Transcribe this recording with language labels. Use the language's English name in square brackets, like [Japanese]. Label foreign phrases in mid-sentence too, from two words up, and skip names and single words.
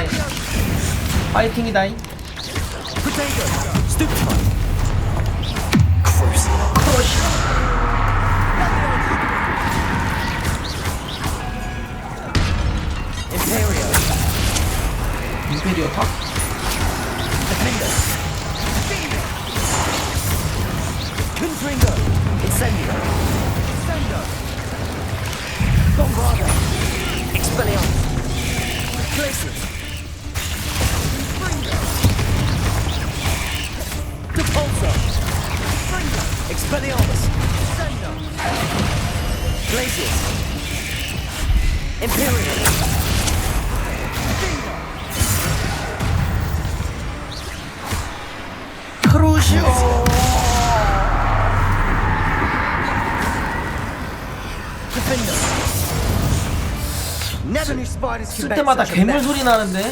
[Korean] 파이팅이다잉. 크루시. 임페리오 탑? [Latin] Confringo. Incendio. Bombarda. Expelliarmus. Glacius. Depulso. Expelliarmus. Glacius. Imperial. [Korean] 크루시오. 쓸 때마다 괴물 소리 나는데?